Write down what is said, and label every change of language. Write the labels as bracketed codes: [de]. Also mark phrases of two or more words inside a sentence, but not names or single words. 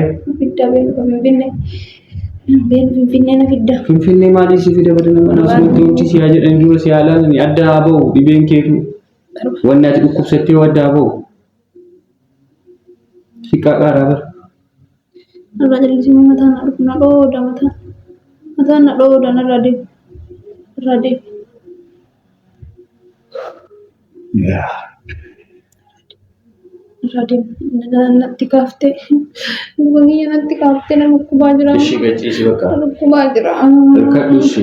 [om] Fidda beeku Finfinnee. Finfinnee na fidda. Finfinnee maaliif si fida badana mana asumatti wanti si haa jedhanii dura si haa laalanii adda haa bahu dhibeen keetu. Wanni ati dhukkubsattee yoo adda haa bahu. Si qaqqaaraa bara. Irraa jallisii mataan na dhooda mataan na dhooda narraa deemu. Natti kaaftee natti kaaftee nama dhukkubaa jira. Ishii gachiisi bakka. Dhukkubaa jira. Hirkadhu ishii.